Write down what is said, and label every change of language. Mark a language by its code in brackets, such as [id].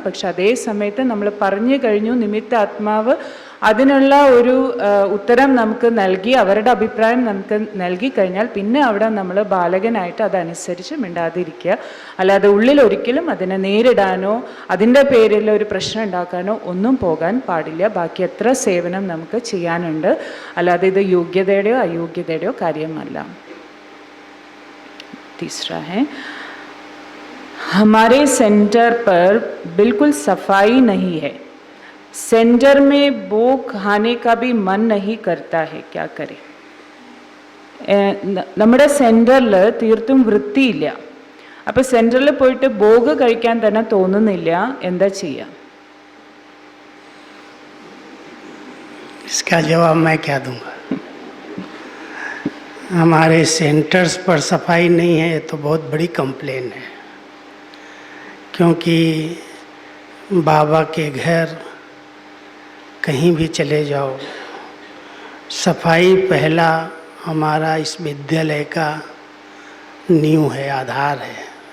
[ml] പക്ഷെ അതേ സമയത്ത് നമ്മൾ പറഞ്ഞു കഴിഞ്ഞു, നിമിത്താത്മാവ് അതിനുള്ള ഒരു ഉത്തരം നമുക്ക് നൽകി, അവരുടെ അഭിപ്രായം നമുക്ക് നൽകി കഴിഞ്ഞാൽ പിന്നെ അവിടെ നമ്മൾ ബാലകനായിട്ട് അതനുസരിച്ച് മിണ്ടാതിരിക്കുക. അല്ലാതെ ഉള്ളിൽ ഒരിക്കലും അതിനെ നേരിടാനോ അതിൻ്റെ പേരിൽ ഒരു പ്രശ്നം ഉണ്ടാക്കാനോ ഒന്നും പോകാൻ പാടില്ല. ബാക്കി എത്ര സേവനം നമുക്ക് ചെയ്യാനുണ്ട്. അല്ലാതെ ഇത് യോഗ്യതയുടെയോ അയോഗ്യതയുടെയോ കാര്യമല്ല. [hi] तीसरा है, हमारे सेंटर पर बिल्कुल सफाई नहीं है. सेंटर में वो खाने का भी मन नहीं करता है, क्या करें? [ml] നമ്മുടെ സെൻറ്ററിൽ തീർത്തും വൃത്തിയില്ല. അപ്പോൾ സെൻറ്ററിൽ പോയിട്ട് ഭോഗ് കഴിക്കാൻ തന്നെ തോന്നുന്നില്ല. എന്താ ചെയ്യുക? [hi] इसका जवाब मैं क्या दूंगा? हमारे सेंटर्स पर सफाई नहीं है, ये तो बहुत बड़ी कंप्लेन है. क्योंकि बाबा के घर कहीं भी चले जाओ, सफाई पहला हमारा इस विद्यालय का नींव है, आधार है.